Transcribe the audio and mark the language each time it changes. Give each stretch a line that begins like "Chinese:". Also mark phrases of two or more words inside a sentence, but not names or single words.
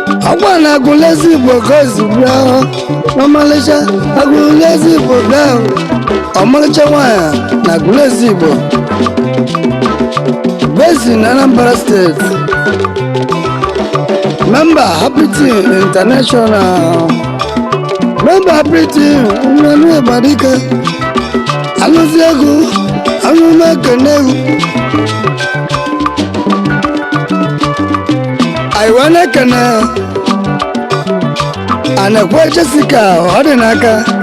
Igbo: Ọkwa na-agụlezi Igbo ka o si bịa ahụ. Ọmalịcha, agụlezi Igbo bịa ahụ. Ọmalịcha nwaanyị na-agụlezi Igbo.
English: Based in Anambra State. Member Happy Team International. Member Happy Team, Nnenu Ibadike.
Igbo: Alụzi ego, alụm ekene egwu. Anyị wee na-ekene Anekwe Jessica, ọ dị n'aka.